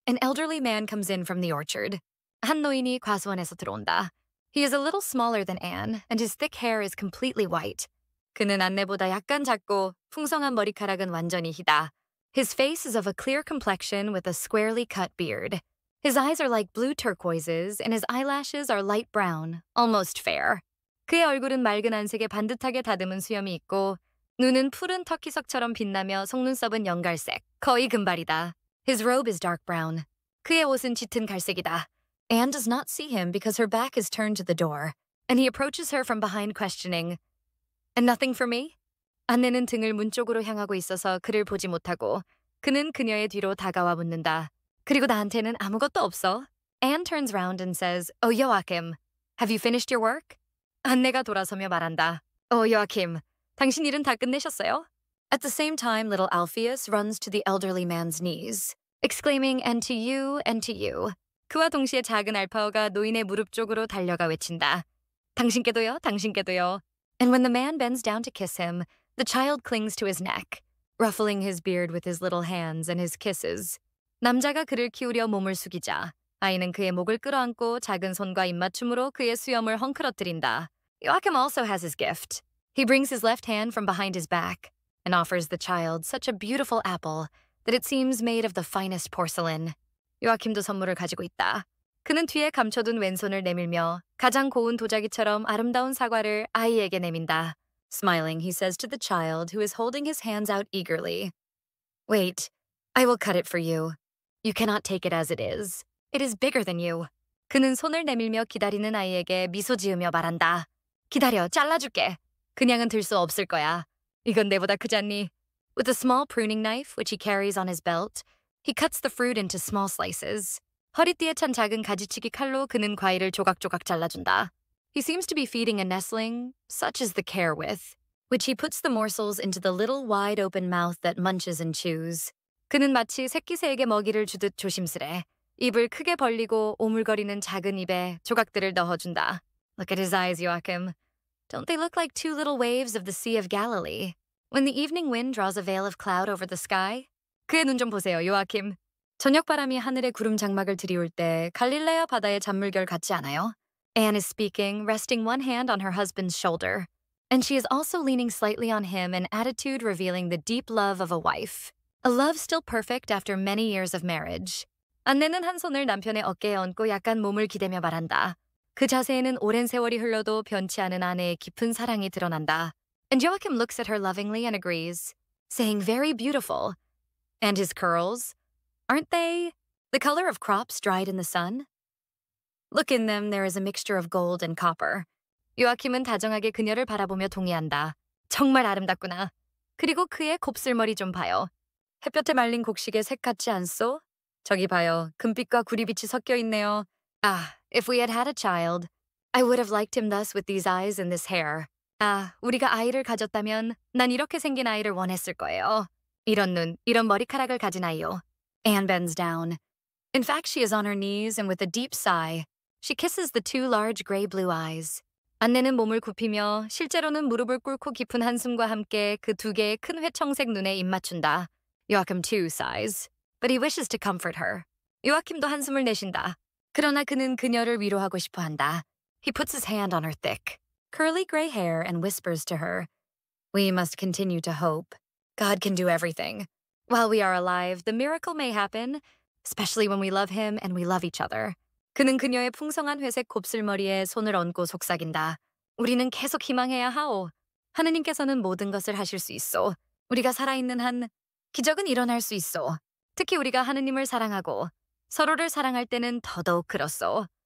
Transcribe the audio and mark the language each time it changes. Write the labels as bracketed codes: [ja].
[en] An elderly man comes in from the orchard. [ko] 한 노인이 과수원에서 들어온다. [en] He is a little smaller than Anne, and his thick hair is completely white. [ko] 그는 안내보다 약간 작고 풍성한 머리카락은 완전히 희다. [en] His face is of a clear complexion with a squarely cut beard. His eyes are like blue turquoises, and his eyelashes are light brown, almost fair. [ko] 그의 얼굴은 맑은 안색에 반듯하게 다듬은 수염이 있고 눈은 푸른 터키석처럼 빛나며 속눈썹은 연갈색, 거의 금발이다. [en] His robe is dark brown. [ko] 그의 옷은 짙은 갈색이다. [en] Anne does not see him because her back is turned to the door, and he approaches her from behind questioning, "And nothing for me?" [ko] 안내는 등을 문 쪽으로 향하고 있어서 그를 보지 못하고 그는 그녀의 뒤로 다가와 묻는다. 그리고 나한테는 아무것도 없어. [en] Anne turns round and says, "Oh, Joachim, have you finished your work?" [ko] 안내가 돌아서며 말한다. "Oh, Joachim, 당신 일은 다 끝내셨어요?" [en] At the same time, little Alpheus runs to the elderly man's knees, exclaiming, "And to you, and to you." [ko] 그와 동시에 작은 알파오가 노인의 무릎 쪽으로 달려가 외친다. 당신께도요, 당신께도요. [en] And when the man bends down to kiss him, the child clings to his neck, ruffling his beard with his little hands and his kisses. [ko] 남자가 그를 키우려 몸을 숙이자 아이는 그의 목을 끌어안고 작은 손과 입맞춤으로 그의 수염을 헝클어뜨린다. [en] Joachim also has his gift. He brings his left hand from behind his back and offers the child such a beautiful apple that it seems made of the finest porcelain. [ko] 요아킴도 선물을 가지고 있다. 그는 뒤에 감춰둔 왼손을 내밀며 가장 고운 도자기처럼 아름다운 사과를 아이에게 내민다. [en] Smiling, he says to the child who is holding his hands out eagerly, "Wait, I will cut it for you. You cannot take it as it is. It is bigger than you." [ko] 그는 손을 내밀며 기다리는 아이에게 미소 지으며 말한다. "기다려, 잘라줄게. 그냥은 들 수 없을 거야. 이건 내보다 크잖니." [en] With a small pruning knife, which he carries on his belt, he cuts the fruit into small slices. [ko] 허리띠에 찬 작은 가지치기 칼로 그는 과일을 조각조각 잘라준다. [en] He seems to be feeding a nestling, such is the care with, which he puts the morsels into the little wide-open mouth that munches and chews. [ko] 그는 마치 새끼 새에게 먹이를 주듯 조심스레 입을 크게 벌리고 오물거리는 작은 입에 조각들을 넣어준다. [en] Look at his eyes, Joachim. Don't they look like two little waves of the Sea of Galilee? When the evening wind draws a veil of cloud over the sky? [ko] 그의 눈 좀 보세요, 요아킴. 저녁바람이 하늘에 구름 장막을 드리울 때 갈릴레아 바다의 잔물결 같지 않아요? [en] Anne is speaking, resting one hand on her husband's shoulder. And she is also leaning slightly on him, an attitude revealing the deep love of a wife. A love still perfect after many years of marriage. [ko] 안내는 한 손을 남편의 어깨에 얹고 약간 몸을 기대며 말한다. 그 자세에는 오랜 세월이 흘러도 변치 않은 아내의 깊은 사랑이 드러난다. [en] And Joachim looks at her lovingly and agrees, saying, "Very beautiful." And his curls, aren't they the color of crops dried in the sun? Look in them, there is a mixture of gold and copper. [ko] 요아킴은 다정하게 그녀를 바라보며 동의한다. 정말 아름답구나. 그리고 그의 곱슬머리 좀 봐요. 햇볕에 말린 곡식의 색 같지 않소? 저기 봐요. 금빛과 구리빛이 섞여 있네요. [en] Ah, if we had had a child, I would have liked him thus with these eyes and this hair. [ko] 아, 우리가 아이를 가졌다면 난 이렇게 생긴 아이를 원했을 거예요. 이런 눈, 이런 머리카락을 가진 아이요. [en] Anne bends down. In fact, she is on her knees and with a deep sigh, she kisses the two large gray-blue eyes. [ko] 안내는 몸을 굽히며 실제로는 무릎을 꿇고 깊은 한숨과 함께 그 두 개의 큰 회청색 눈에 입 맞춘다. [en] Joachim too sighs, but he wishes to comfort her. [ko] 요아킴도 한숨을 내쉰다. 그러나 그는 그녀를 위로하고 싶어 한다. [en] He puts his hand on her thick, curly gray hair and whispers to her, "We must continue to hope. God can do everything. While we are alive, the miracle may happen, especially when we love him and we love each other." [ko] 그는 그녀의 풍성한 회색 곱슬머리에 손을 얹고 속삭인다. 우리는 계속 희망해야 하오. 하느님께서는 모든 것을 하실 수 있어. 우리가 살아있는 한 기적은 일어날 수 있어. 특히 우리가 하느님을 사랑하고 서로를 사랑할 때는 더더욱 그렇소.